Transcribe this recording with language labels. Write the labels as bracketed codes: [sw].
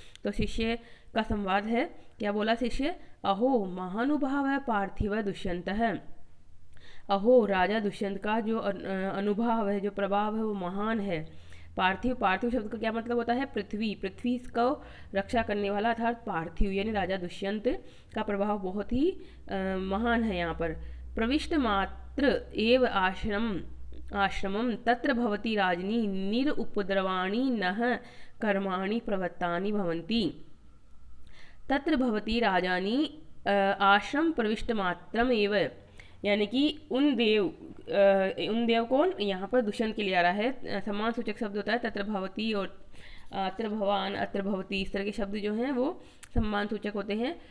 [hi] तो शिष्य का संवाद है, क्या बोला शिष्य, अहो महानुभाव है पार्थिव दुष्यंत है। अहो राजा दुष्यंत का जो अनुभाव है, जो प्रभाव है वो महान है। पार्थिव, पार्थिव शब्द का क्या मतलब होता है, पृथ्वी, पृथ्वी को रक्षा करने वाला अर्थात पार्थिव यानी राजा दुष्यंत का प्रभाव बहुत ही महान है यहाँ पर। [sa] प्रविष्ट मात्र एव आश्रमम तत्र भवति राजनी निरुपद्रवाणी नः कर्माणि प्रवृत्तानि भवन्ति। तत्र भवति राजानी आश्रम प्रविष्ट मात्रम एव, [hi] यानी कि उन देव कौन, यहाँ पर दुष्यंत के लिए आ रहा है, सम्मान सूचक शब्द होता है तत्र भवती और अत्र भवान अत्र भवती, इस तरह के शब्द जो हैं वो सम्मान सूचक होते हैं।